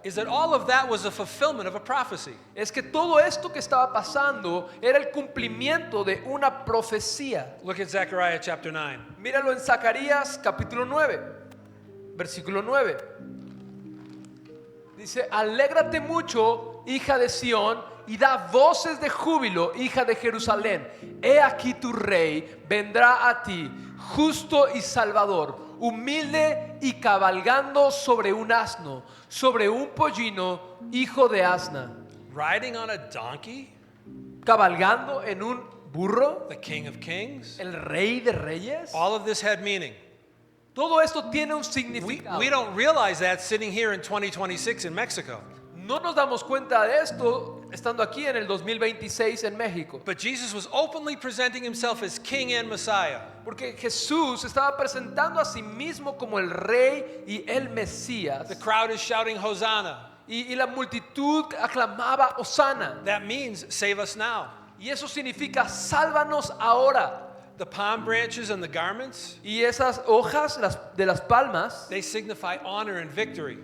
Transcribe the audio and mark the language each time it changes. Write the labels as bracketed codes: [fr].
[en] is that all of that was a fulfillment of a prophecy. [es] es que todo esto que estaba pasando era el cumplimiento de una profecía. [en] Look at Zechariah chapter 9. [es] Míralo en Zacarías capítulo 9, versículo 9. Dice: alégrate mucho, hija de Sión, y da voces de júbilo, hija de Jerusalén. He aquí tu rey vendrá a ti, justo y salvador, humilde y cabalgando sobre un asno, sobre un pollino, hijo de asna. [en] Riding on a donkey, [es] Cabalgando en un burro, [en] the King of Kings. [es] el rey de reyes. [en] All of this had meaning. [es] Todo esto tiene un [en] We [es] significado. [en] don't realize that sitting here in 2026 in Mexico. [es] No nos damos cuenta de esto estando aquí en el 2026 en México. [en] But Jesus was openly presenting himself as King and Messiah. [es] Porque Jesús estaba presentando a sí mismo como el rey y el Mesías. [en] The crowd is shouting, Hosanna. [es] Y la multitud aclamaba Hosana. [en] That means save us now. [es] Y eso significa sálvanos ahora. [en] The palm branches and the garments, [es] Y esas hojas de las palmas [en] they signify honor and victory.